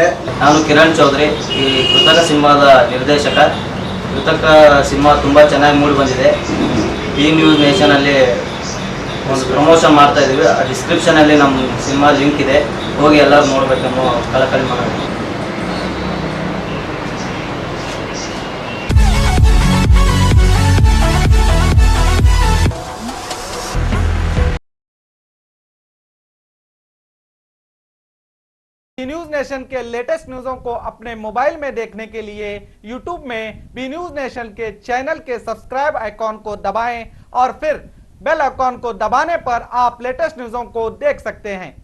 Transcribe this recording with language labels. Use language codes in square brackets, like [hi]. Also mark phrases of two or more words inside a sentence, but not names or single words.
[kn] ನಾನು ಕಿರಣ್ ಚೌಧರಿ, ಈ ಕೃತಕ ಸಿನಿಮಾದ ನಿರ್ದೇಶಕ. ಕೃತಕ ಸಿನಿಮಾ ತುಂಬ ಚೆನ್ನಾಗಿ ಮೂಡಿ ಬಂದಿದೆ. ಬಿ ನ್ಯೂಸ್ ನೇಷನಲ್ಲಿ ಒಂದು ಪ್ರಮೋಷನ್ ಮಾಡ್ತಾ ಇದ್ದೀವಿ. ಆ ಡಿಸ್ಕ್ರಿಪ್ಷನಲ್ಲಿ ನಮ್ಮ ಸಿನಿಮಾ ಲಿಂಕ್ ಇದೆ, ಹೋಗಿ ಎಲ್ಲರೂ ನೋಡಬೇಕೆನ್ನೋ ಕಳಕಳಿ ಮಾಡೋದು. [hi] बी न्यूज नेशन के [en] latest news [hi] को अपने मोबाइल में देखने के लिए यूट्यूब में बी न्यूज नेशन के चैनल के [en] subscribe icon [hi] को दबाएं और फिर [en] bell icon [hi] को दबाने पर आप [en] latest news [hi] को देख सकते हैं।